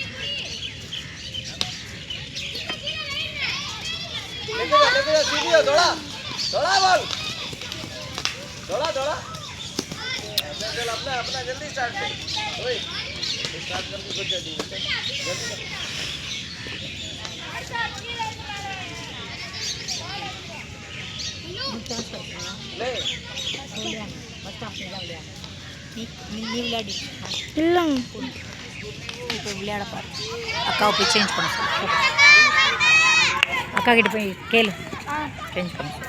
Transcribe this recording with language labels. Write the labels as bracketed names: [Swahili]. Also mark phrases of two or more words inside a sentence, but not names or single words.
[Hindi] लेके जा सीधी हो, दौड़ा बोल, दौड़ा चल अपना जल्दी स्टार्ट कर। ओए स्टार्ट करके कुछ जल्दी ले [Tamil] நீ விளையாடி இல்லைங்க. இப்போ விளையாட பாரு. அக்காவை போய் சேஞ்ச் பண்ண சொல்லு. அக்கா கிட்ட போய் கேளு, சேஞ்ச் பண்ண சொல்லு.